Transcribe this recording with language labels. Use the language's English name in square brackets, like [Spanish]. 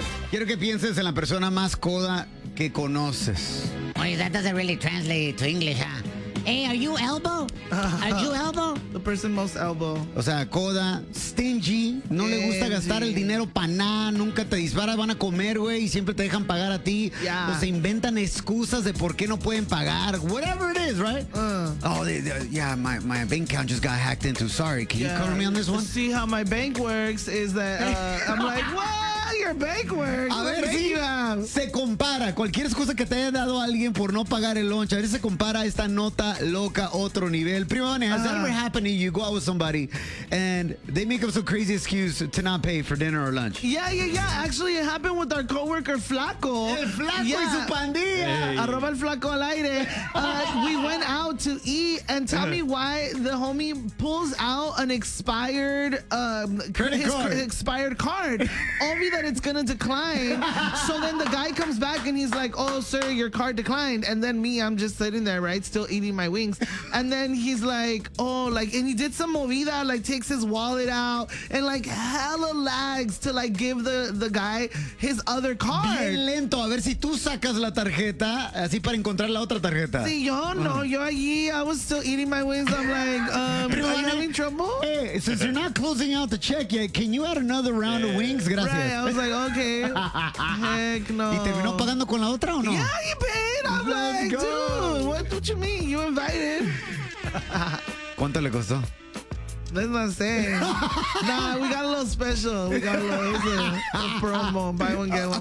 [Spanish] Quiero que pienses en la persona más coda que conoces. [English] Wait, that doesn't really translate to English, huh? Hey, are you elbow? Are you elbow? The person most elbow. [Spanish] O sea, coda, stingy, no le gusta gastar el dinero para nada, nunca te dispara, van a comer, güey, y siempre te dejan pagar a ti. [English] Yeah. [Spanish] O se inventan excusas de por qué no pueden pagar. [English] Whatever it is, right? My bank account just got hacked into. Sorry, can you call me on this one? See how my bank works is that I'm like, what? Your bank work. [Spanish] A ver si se compara cualquier excusa que te haya dado alguien por no pagar el lunch. A ver si se compara esta nota loca otro nivel. [English] Primone, has that ever happened to you? Go out with somebody and they make up some crazy excuse to not pay for dinner or lunch. Yeah. Actually, it happened with our coworker Flaco. [Spanish] El Flaco y su pandilla. Hey. Arroba el Flaco al aire. [English] We went out to eat and tell me why the homie pulls out an expired credit card. Only that it's gonna decline. So then the guy comes back and he's like, oh sir, your card declined. And then me, I'm just sitting there, right, still eating my wings. And then he's like, oh, like, and he did some movida, like takes his wallet out and like hella lags to like give the guy his other card. [Spanish] Bien lento, a ver si tú sacas la tarjeta así para encontrar la otra tarjeta. Sí, yo no, yo allí, [English] I was still eating my wings. I'm like, are you having trouble? Hey, since you're not closing out the check yet, can you add another round of wings? [Spanish] Gracias. [English] Right. I was like, okay, heck no. [Spanish] ¿Y terminó pagando con la otra o no? [English] Yeah, he paid. I'm like, dude, what you mean? You invited. [Spanish] ¿Cuánto le costó? [English] Let's not say. Nah, we got a little special. We got a little promo. Buy one, get one.